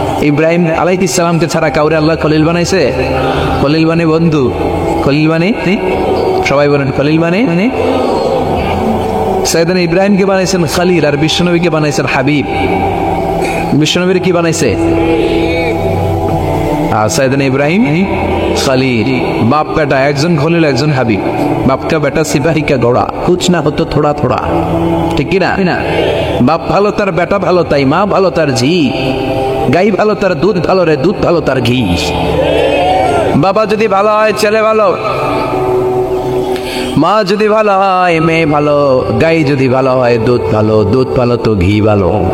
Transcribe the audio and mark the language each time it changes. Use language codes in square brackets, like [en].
[bn] ইব্রাহিম আলাইহিস সালামকে ছাড়া কাউরে আল্লাহ খলিল বানাইছে? খলিল মানে বন্ধু, খলিল মানে সবাই বলেন খলিল মানে সাইয়েদনা ইব্রাহিমকে বানাইছেন খলিল, আর বিশ্বনবীকে বানাইছেন হাবিব। বিশ্বনবীর কি বানাইছে? আর সাইয়েদনা ইব্রাহিম खलील, [hi] बाप का बेटा [bn] একজন খলিল একজন হাবিব। [hi] बाप का बेटा सिपाही का घोड़ा, कुछ ना हो तो थोड़ा थोड़ा, [bn] ঠিক কি না? বাপ ভালো তার বেটা ভালো তাই, মা ভালো তার ঝি, গাই ভালো তার দুধ ভালো রে, দুধ ভালো তার ঘি। বাবা যদি ভালো হয় ছেলে ভালো, মা যদি ভালো হয় মেয়ে ভালো, গাই যদি ভালো হয় দুধ ভালো, দুধ ভালো তো ঘি ভালো।